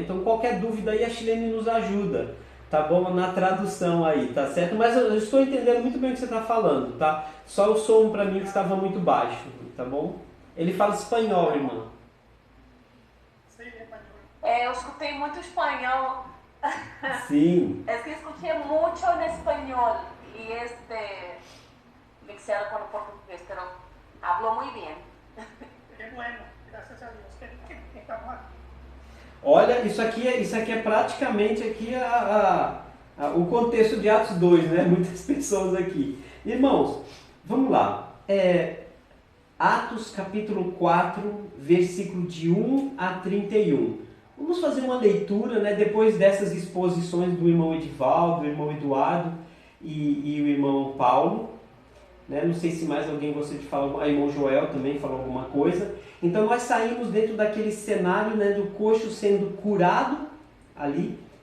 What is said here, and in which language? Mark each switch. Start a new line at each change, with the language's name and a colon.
Portuguese: Então, qualquer dúvida aí, a Chilene nos ajuda, tá bom? Na tradução aí, tá certo? Mas eu estou entendendo muito bem o que você está falando, tá? Só o som para mim que estava muito baixo, tá bom? Ele fala espanhol, irmã. Eu escutei muito espanhol. Sim.
Spanish: Es que escuché mucho en español y mixado con el portugués, pero habló muy bien. Que bueno,
Portuguese: graças a Deus que estamos aqui. Olha, isso aqui é praticamente aqui o contexto de Atos 2, né? Muitas pessoas aqui. Irmãos, vamos lá. Atos capítulo 4, versículo de 1 a 31. Vamos fazer uma leitura, né? Depois dessas exposições do irmão Edivaldo, do irmão Eduardo e o irmão Paulo. Né? Não sei se mais alguém gostaria de falar, o irmão Joel também falou alguma coisa. Então nós saímos dentro daquele cenário, né, do coxo sendo curado ali.